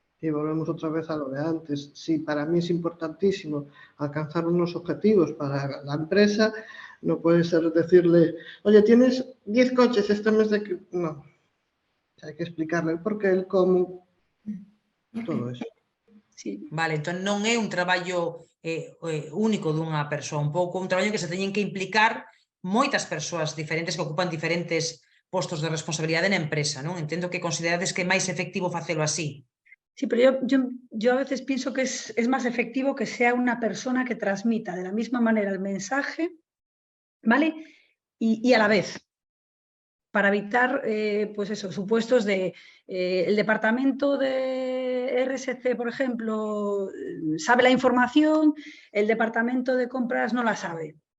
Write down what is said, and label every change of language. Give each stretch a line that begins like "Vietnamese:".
Spanish: Y volvemos otra vez a lo de antes. Si para mí es importantísimo alcanzar unos objetivos para la empresa, no puede ser decirle, oye, tienes 10 coches este mes de... No, hay que explicarle el por qué, el cómo, todo eso. Sí.
Galician: Vale, entón non é un traballo único dunha persoa, un pouco un traballo que se teñen que implicar moitas persoas diferentes que ocupan diferentes postos de responsabilidade na empresa, non? Entendo que considerades que é máis efectivo facelo así.
Spanish: Sí, pero yo a veces pienso que es más efectivo que sea una persona que transmita de la misma manera el mensaje, ¿vale? Y a la vez, para evitar, pues eso, supuestos de el departamento de RSC, por ejemplo, sabe la información, el departamento de compras no la sabe.